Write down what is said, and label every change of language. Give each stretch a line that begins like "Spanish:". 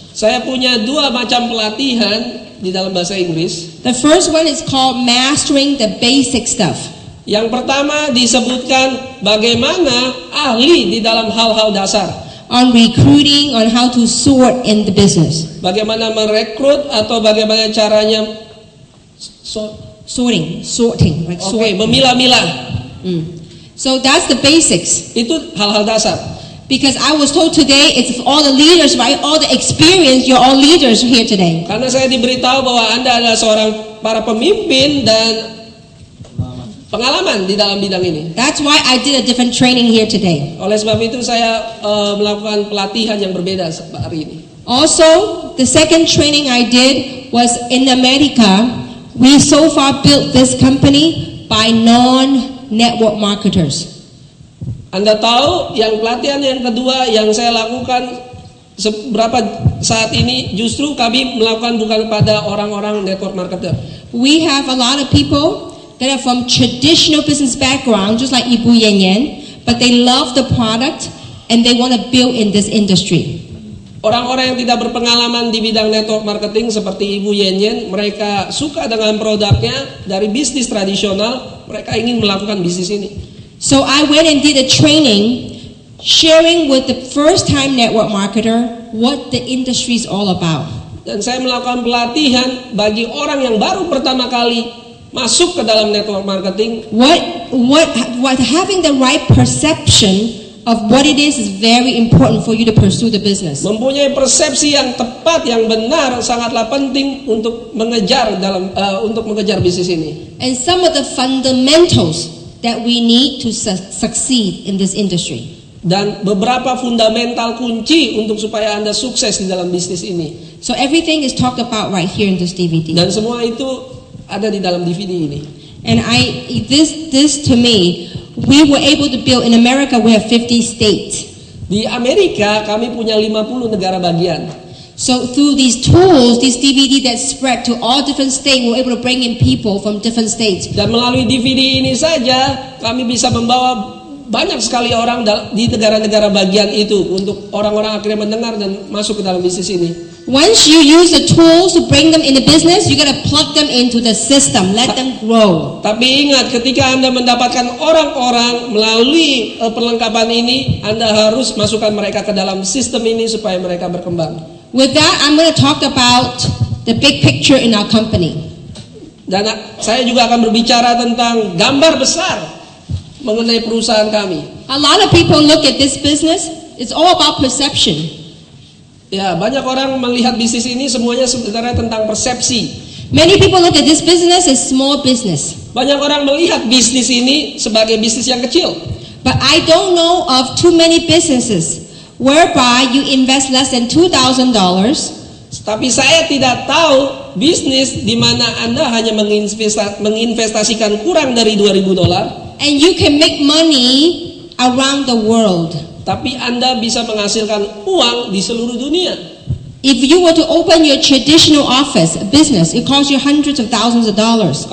Indonesian: Saya punya 2 macam pelatihan di dalam bahasa Inggris.
English: The first one is called Mastering the Basic Stuff.
Indonesian: Yang pertama disebutkan bagaimana ahli di dalam hal-hal dasar.
English: On recruiting, on how to sort in the business.
Indonesian: Bagaimana merekrut atau bagaimana caranya
English: sorting, like sorting.
Indonesian: Memilah-milah.
English: So that's the basics.
Indonesian: Itu hal-hal dasar.
English: Because I was told today, it's all the leaders, right? All the experience, you're all leaders here today.
Indonesian: Karena saya diberitahu bahwa Anda adalah seorang para pemimpin dan pengalaman di dalam bidang ini.
English: That's why I did a different training here today.
Indonesian: Oleh sebab itu saya melakukan pelatihan yang berbeda hari ini.
English: Also, the second training I did was in America. We so far built this company by non-network marketers.
Indonesian: Anda tahu yang pelatihan yang kedua yang saya lakukan seberapa saat ini justru kami melakukan bukan pada orang-orang network marketer.
English: We have a lot of people that are from traditional business background, just like Ibu Yen Yen, but they love the product and they want to build in this industry.
Indonesian: Orang-orang yang tidak berpengalaman di bidang network marketing seperti Ibu Yen Yen, mereka suka dengan produknya dari bisnis tradisional, mereka ingin melakukan bisnis ini.
English: So I went and did a training sharing with the first-time network marketer what the industry is all about.
Indonesian: Dan saya melakukan pelatihan bagi orang yang baru pertama kali masuk ke dalam network marketing.
English: What having the right perception of what it is very important for you to pursue the business.
Indonesian: Mempunyai persepsi yang tepat, yang benar, sangatlah penting untuk mengejar bisnis ini.
English: And some of the fundamentals that we need to succeed in this industry.
Indonesian: Dan beberapa fundamental kunci untuk supaya Anda sukses di dalam bisnis ini.
English: So everything is talked about right here in this DVD.
Indonesian: Dan semua itu ada di dalam DVD ini.
English: And this to me, we were able to build in America. We have 50 states.
Indonesian: Di Amerika kami punya 50 negara bagian.
English: So through these tools, this DVD that spread to all different states, we're able to bring in people from different states.
Indonesian: Dan melalui DVD ini saja kami bisa membawa banyak sekali orang di negara-negara bagian itu untuk orang-orang akhirnya mendengar dan masuk ke dalam bisnis ini.
English: Once you use the tools to bring them in the business, you got to plug them into the system, let them grow.
Indonesian: Tapi ingat, ketika Anda mendapatkan orang-orang melalui perlengkapan ini, Anda harus masukkan mereka ke dalam sistem ini supaya mereka berkembang.
English: With that, I'm going to talk about the big picture in our company.
Indonesian: Dan saya juga akan berbicara tentang gambar besar mengenai perusahaan kami.
English: A lot of people look at this business, it's all about perception.
Indonesian: Ya, banyak orang melihat bisnis ini semuanya sebenarnya tentang persepsi.
English: Many people look at this business as small business.
Indonesian: Banyak orang melihat bisnis ini sebagai bisnis yang kecil.
English: But I don't know of too many businesses whereby you invest less than $2,000.
Indonesian: Tapi saya tidak tahu bisnis di mana Anda hanya menginvestasikan kurang dari $2,000
English: and you can make money around the world.
Indonesian: Tapi Anda bisa menghasilkan uang di seluruh dunia.
English: If you were to open your traditional office, business, it costs you hundreds of thousands of dollars.